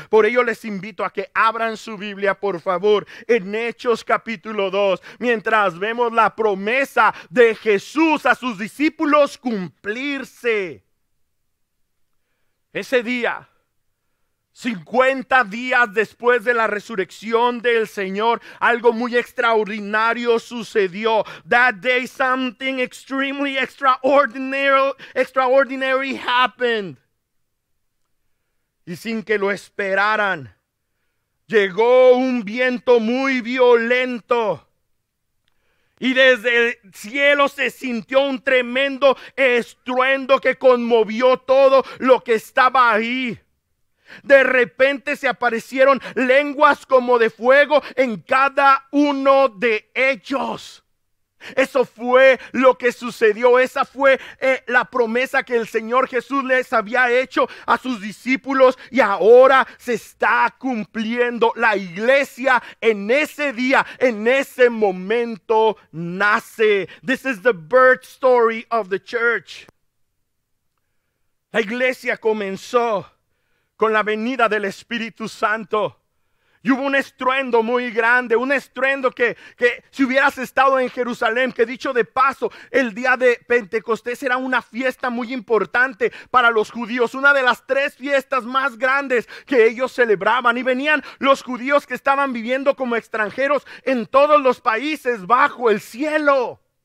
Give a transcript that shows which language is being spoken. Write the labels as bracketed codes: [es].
[es] Por ello les invito a que abran su Biblia, por favor, en Hechos capítulo 2, mientras vemos la promesa de Jesús a sus discípulos cumplirse. Ese día, 50 días después de la resurrección del Señor, algo muy extraordinario sucedió. [en] That day something extremely extraordinary happened. [es] Y sin que lo esperaran, llegó un viento muy violento. Y desde el cielo se sintió un tremendo estruendo que conmovió todo lo que estaba ahí. De repente se aparecieron lenguas como de fuego en cada uno de ellos. Eso fue lo que sucedió. Esa fue la promesa que el Señor Jesús les había hecho a sus discípulos y ahora se está cumpliendo. La iglesia en ese día, en ese momento nace. [en] This is the birth story of the church. [es] La iglesia comenzó con la venida del Espíritu Santo. Y hubo un estruendo muy grande, un estruendo que si hubieras estado en Jerusalén, que dicho de paso, el día de Pentecostés era una fiesta muy importante para los judíos, una de las 3 fiestas más grandes que ellos celebraban. Y venían los judíos que estaban viviendo como extranjeros en todos los países bajo el cielo.